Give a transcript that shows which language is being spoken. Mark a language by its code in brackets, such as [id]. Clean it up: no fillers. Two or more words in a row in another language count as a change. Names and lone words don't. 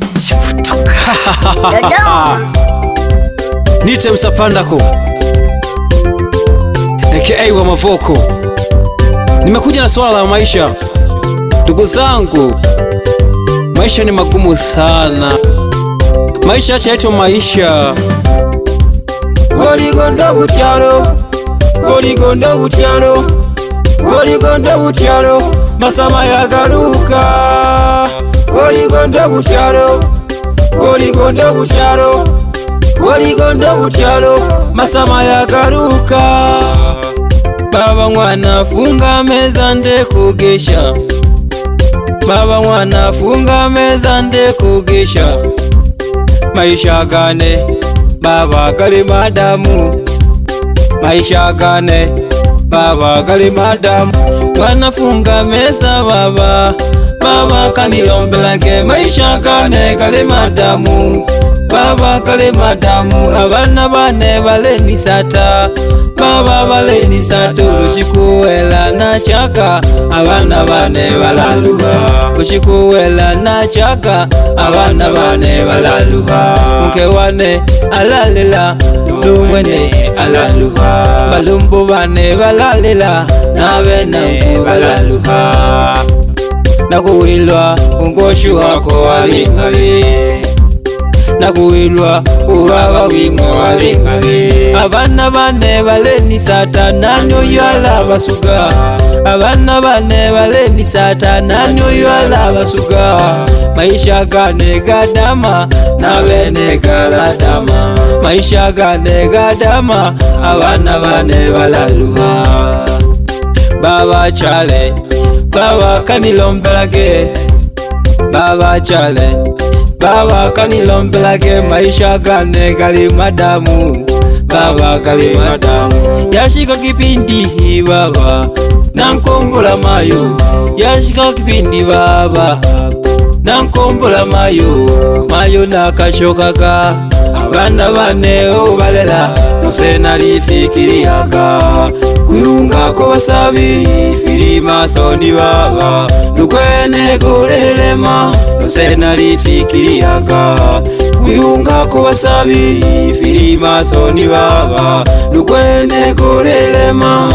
[sw] Nite Msapandako aka wa Mavoko. Nimekuja na swala la maisha. Ndugu zangu, maisha ni magumu sana. Maisha yaitwa maisha. [suk] Goligondo butyalo, goligondo butyalo, goligondo butyalo, Masama yagaluka. Goligondo butyalo, goligondo butyalo, goligondo butyalo, Masama yagaluka. Baba mwana funga meza nde kugesha, baba mwana funga meza nde kugesha. Maisha gane baba gali madamu, maisha gane baba gali madamu. Mwana funga meza baba, baba kanilombelake. Maisha gane gali madamu, baba gali madamu. Abana bane baleni sata, baba baleni sato. Lushikuwela na chaka, abana bane balaluha. Lushikuwela na chaka, abana bane balaluha. Mke wane alalela, lumwene alaluha. Balumbu bane balalela, nabene balaluha. Nakuwilwa ungoshu wako walingabe, nakuwilwa ubaba wimwe walingabe. Abana bane baleni sata, nani oyala basuga. Abana bane baleni sata, nani oyala basuga. Maisha gane gadama, nabene galadama. Maisha gane gadama, abana bane balaluha. Baba chale, baba kanilombelage, baba chale, baba kanilombelage. Maisha gane gali madamu, baba gali madamu. Yashika kipindi baba, nankombola mayo. Yashika kipindi baba, nankombola mayo. Mayo nakashokaka, abana bane obalela. Nose lifikiriaga kuyunga ko basabi, filima soni baba nukwene golelema. Nose lifikiriaga kuyunga ko basabi, filima soni baba nukwene golelema.